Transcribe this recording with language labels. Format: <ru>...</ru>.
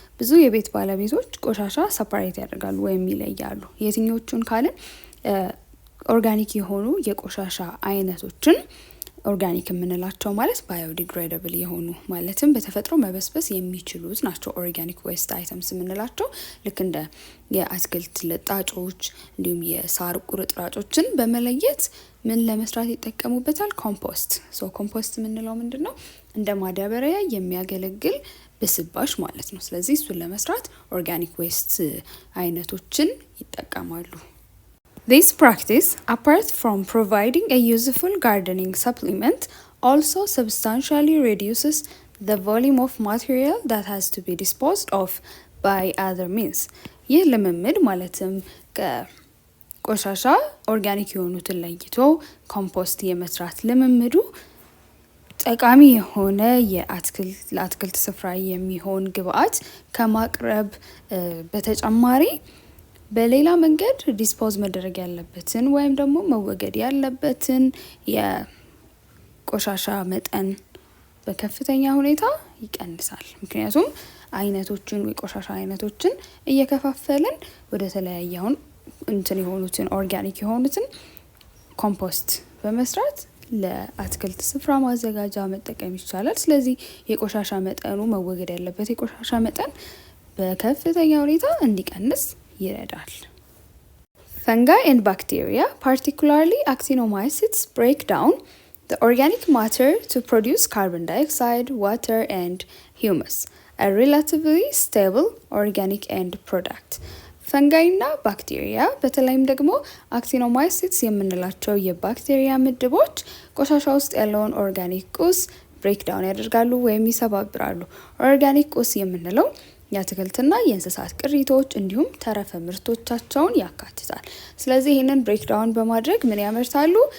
<am>ብዙ የቤት ባለቤቶች ቆሻሻ ሰፓሬት ያደርጋሉ ወይም ይለያሉ። የትኞቹን ካልን ኦርጋኒክ የሆኑ የቆሻሻ አይነቶችን ኦርጋኒክ የምንላቸው ማለት ባዮዲግሬደብል የሆኑ ማለትም በተፈጥሮ መበስበስ የሚችሉት ናቸው። ኦርጋኒክ ዌስት አይተምስ የምንላቸው ልክ እንደ የአትክልት ልጣጮች እንዲሁም የሳር ቁርጥራጮችን በመለየት ምን ለመስራት ይጠቀሙበታል? ኮምፖስት። ኮምፖስት የምንለው ምንድን ነው? እንደ ማዳበሪያ የሚያገለግል ብስባሽ ማለት ነው። ስለዚህ እሱን ለመስራት ኦርጋኒክ ዌስት አይነቶችን ይጠቀማሉ።</am> <en>This practice, apart from providing a useful gardening supplement, also substantially reduces the volume of material that has to be disposed of by other means.</en> <am>ይህ ልምምድ ማለትም ከቆሻሻ ኦርጋኒክ የሆኑትን ለይቶ ኮምፖስት የመስራት ልምምዱ ጠቃሚ የሆነ ለአትክልት ስፍራ የሚሆን ግብአት ከማቅረብ በተጨማሪ በሌላ መንገድ ዲስፖዝ መደረግ ያለበትን ወይም ደግሞ መወገድ ያለበትን የቆሻሻ መጠን በከፍተኛ ሁኔታ ይቀንሳል። ምክንያቱም የቆሻሻ አይነቶችን እየከፋፈልን ወደ ተለያየውን የሆኑትን ኦርጋኒክ የሆኑትን ኮምፖስት በመስራት ለአትክልት ስፍራ ማዘጋጃ መጠቀም ይቻላል። ስለዚህ የቆሻሻ መጠኑ መወገድ ያለበት የቆሻሻ መጠን በከፍተኛ ሁኔታ እንዲቀንስ ይረዳል።</am> <en>Fungi and bacteria, particularly actinomycetes, break down the organic matter to produce carbon dioxide, water and humus. a relatively stable organic end product.</en> <am>ፈንጋይና ባክቴሪያ በተለይም ደግሞ አክቲኖማይሲትስ የምንላቸው የባክቴሪያ ምድቦች ቆሻሻ ውስጥ ያለውን ኦርጋኒክ ቁስ ብሬክዳውን ያደርጋሉ ወይም ይሰባብራሉ። ኦርጋኒክ ቁስ የምንለው የአትክልትና የእንስሳት ቅሪቶች እንዲሁም ተረፈ ምርቶቻቸውን ያካትታል። ስለዚህ ይህንን ብሬክዳውን በማድረግ ምን ያመርታሉ?</am>